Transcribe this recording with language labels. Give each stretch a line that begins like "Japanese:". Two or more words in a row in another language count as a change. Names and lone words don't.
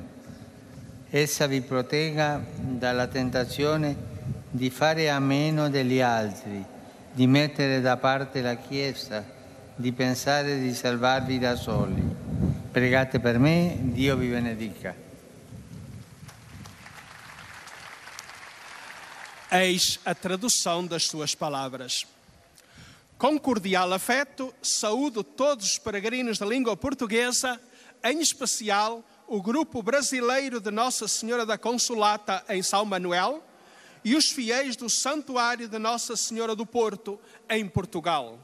Italian: Essa vi protegga dalla tentazione di fare a meno degli altri, di mettere da parte la Chiesa, di pensare di salvarvi da soli. Pregate per me, Dio vi benedica.
Portuguese: Eis a tradução das suas palavras. Com cordial afeto, saúdo todos os peregrinos da língua portuguesa, em especial o grupo brasileiro de Nossa Senhora da Consolata em São Manuel e os fiéis do Santuário de Nossa Senhora do Porto em Portugal.